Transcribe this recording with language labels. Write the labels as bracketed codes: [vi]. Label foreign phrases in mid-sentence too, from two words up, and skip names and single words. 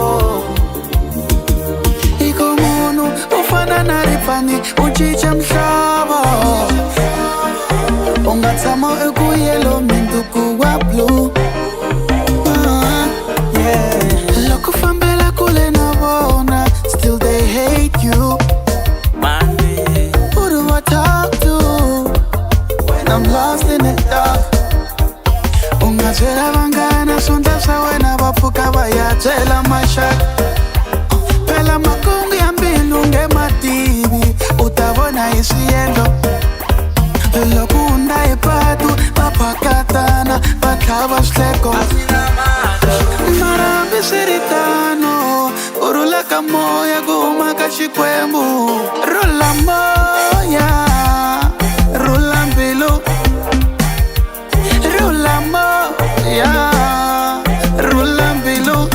[ts] iko munhu u fana na ripfani u cinca mhlava u nga tshama eku yelo minduku wa blue loko fambela kule na vona [en] still they hate you who do I talk to when I'm lost in the dark [ts] u nga byela vanghana swondla swa wena va pfuka va ya byela maxaka phela makungu ya mbilu nge mativi u ta vona hi swiendlo loko hunda hi patu va phakatana va tlhava swihleko mara hambi swi ri tano u rhula ka moya ku huma ka xikwembu rhula moya rhula mbilu rhula moya rhula mbilu